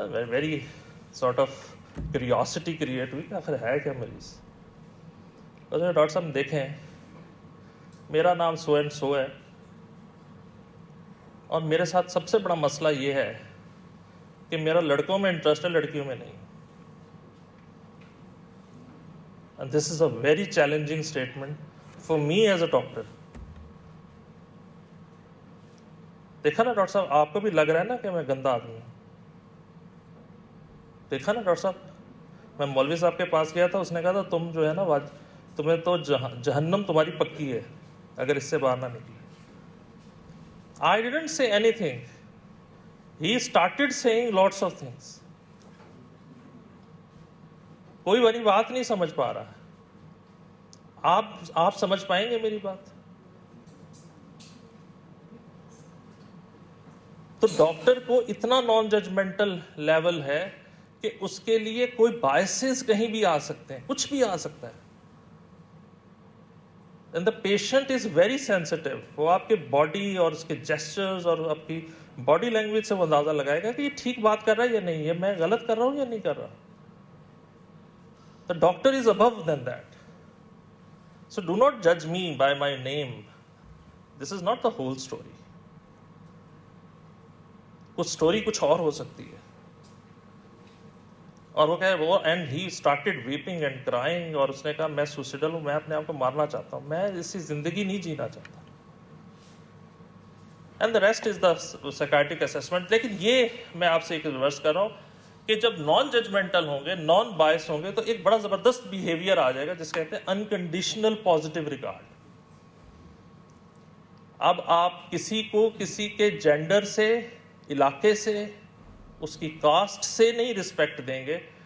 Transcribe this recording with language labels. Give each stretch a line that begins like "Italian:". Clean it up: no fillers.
English: very sort of curiosity
Urdu: create ہوئی کہ آخر ہے کیا مریض. ڈاکٹر صاحب دیکھیں, میرا نام سو اینڈ سو ہے اور میرے ساتھ سب سے بڑا مسئلہ یہ ہے کہ میرا لڑکوں میں انٹرسٹ ہے, لڑکیوں میں نہیں.
English: And this is a very challenging statement for me as a doctor.
Urdu: دیکھا نا ڈاکٹر صاحب, آپ کو بھی لگ رہا ہے نا کہ میں گندا آدمی ہوں. دیکھا نا ڈاکٹر صاحب, میں مولوی صاحب کے پاس گیا تھا, اس نے کہا تھا تم جو ہے نا تمہیں تو جہنم تمہاری پکی ہے اگر اس سے باہر نہ نکلی.
English: I didn't say anything. He started saying lots of things.
Urdu: کوئی بڑی بات نہیں سمجھ پا رہا ہے. آپ سمجھ پائیں گے میری بات؟ تو ڈاکٹر کو اتنا نان ججمنٹل لیول ہے کہ اس کے لیے کوئی بائسز کہیں بھی آ سکتے ہیں, کچھ بھی آ سکتا ہے.
English: And the patient is very sensitive.
Urdu: وہ آپ کے باڈی اور اس کے جیسچرز اور آپ کی باڈی لینگویج سے وہ اندازہ لگائے گا کہ یہ ٹھیک بات کر رہا ہے یا نہیں, یہ میں غلط کر رہا ہوں یا نہیں کر رہا.
English: The doctor is above than that. So do not judge me by my name. This is not the whole story.
Urdu: کچھ سٹوری کچھ اور ہو سکتی ہے. اور وہ کہے وہ
English: and he started weeping and crying,
Urdu: اور اس نے کہا میں سوسیڈل ہوں, میں اپنے آپ کو مارنا چاہتا ہوں, میں ایسی زندگی نہیں جینا چاہتا.
English: And the rest is the psychiatric assessment.
Urdu: لیکن یہ میں آپ سے ایک ریورس کر رہا ہوں کہ جب نان ججمنٹل ہوں گے, نان بائس ہوں گے, تو ایک بڑا زبردست بیہیویئر آ جائے گا جس کہتے ہیں انکنڈیشنل پازیٹیو ریگارڈ. اب آپ کسی کو کسی کے جینڈر سے, علاقے سے, اس کی کاسٹ سے نہیں رسپیکٹ دیں گے.